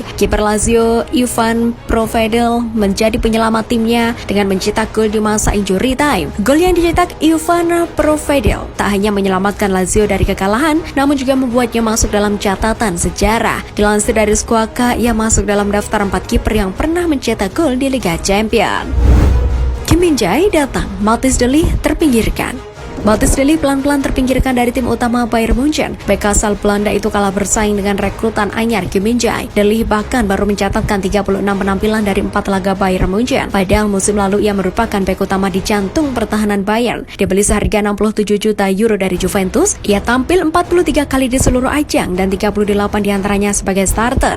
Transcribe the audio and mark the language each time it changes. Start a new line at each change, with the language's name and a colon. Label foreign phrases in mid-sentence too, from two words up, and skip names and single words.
Indonesian: Kiper Lazio, Ivan Provedel, menjadi penyelamat timnya dengan mencetak gol di masa
English: injury time.
Indonesian: Gol yang dicetak Ivan Provedel tak hanya menyelamatkan Lazio dari kekalahan, namun juga membuatnya masuk dalam catatan sejarah. Dilansir dari Squawka, ia masuk dalam daftar 4 kiper yang pernah mencetak gol di Liga Champions. Kim Min-jae datang, Matthijs de Ligt terpinggirkan. Matthijs de Ligt pelan-pelan terpinggirkan dari tim utama Bayern Munchen. Bek asal Belanda itu kalah bersaing dengan rekrutan anyar Kim Min-jae. De Ligt bahkan baru mencatatkan 36 penampilan dari 4 laga Bayern Munchen. Padahal musim lalu ia merupakan bek utama di jantung pertahanan Bayern. Dibeli seharga 67 juta euro dari Juventus, ia tampil 43 kali di seluruh ajang dan 38 diantaranya sebagai starter.